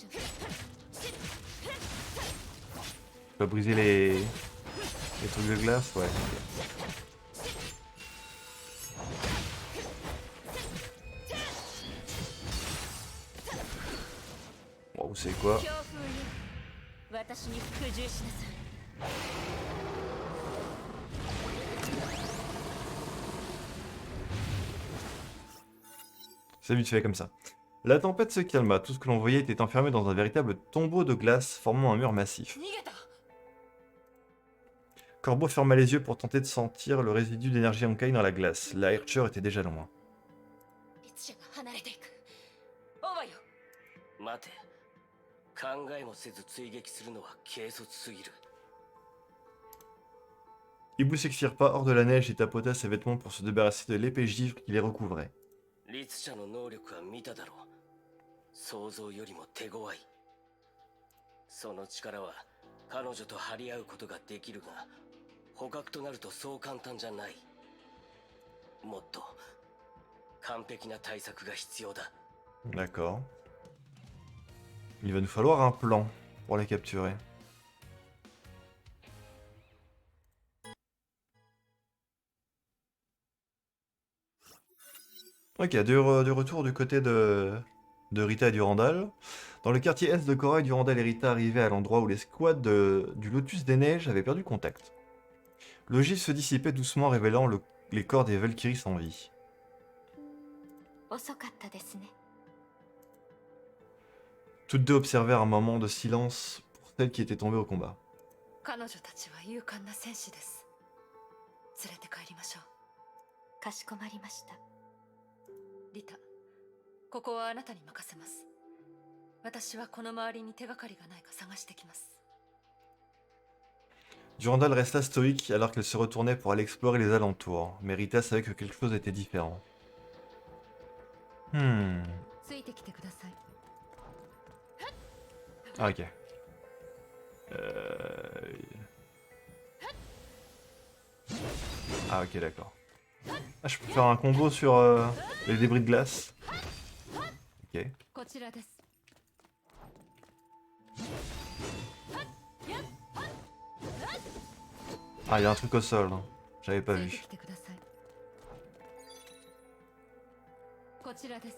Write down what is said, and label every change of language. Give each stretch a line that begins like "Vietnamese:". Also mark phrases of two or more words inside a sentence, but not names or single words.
French: Tu vas briser les trucs de glace, ouais. Bon, vous savez quoi?
Japanese: 強風よ私に服従しなさい
French: C'est vite fait comme ça. La tempête se calma, tout ce que l'on voyait était enfermé dans un véritable tombeau de glace formant un mur massif.
Japanese: 逃げた
French: Corbeau ferma les yeux pour tenter de sentir le résidu d'énergie Honkai dans la glace. La Herrscher était déjà loin.
Japanese: リッチャが離れていくオバよ待て。考えもせず追撃するのは軽率すぎる。
French: Hibou s'exfire pas hors de la neige et tapota ses vêtements pour se débarrasser de l'épais givre qui les recouvrait.
Japanese: 律者の能力は見ただろう。想像よりも手強い。その力は彼女と張り合うことができるが、捕獲となるとそう簡単じゃない。もっと完璧な対策が必要だ。
French: D'accord. Il va nous falloir un plan pour les capturer. Ok, de retour du côté de Rita et Durandal. Dans le quartier est de Korra, Durandal et Rita arrivaient à l'endroit où les squads du Lotus des Neiges avaient perdu contact. Le gif se dissipait doucement, révélant les corps des Valkyries sans vie.
Japanese: 遅かったですね。
French: Toutes deux observèrent un moment de silence pour celle qui était tombée au combat.
Japanese: 彼女たちは勇敢な戦士です連れて帰りましょうかしこまりました。リタここはあなたに任せます私はこの周りに手がかりがないか探してきます
French: Durandal resta stoïque alors qu'elle se retournait pour aller explorer les alentours, mais Rita savait que quelque chose était différent.
Japanese: ついてきてください
French: Ah, ok. Ah, ok, d'accord. Ah, je peux faire un combo sur les débris de glace. Ok.
Japanese: こちらです
French: Ah, il y a un truc au sol. Hein. J'avais pas
Japanese: ついて
French: vu.
Japanese: きてください。こちらです。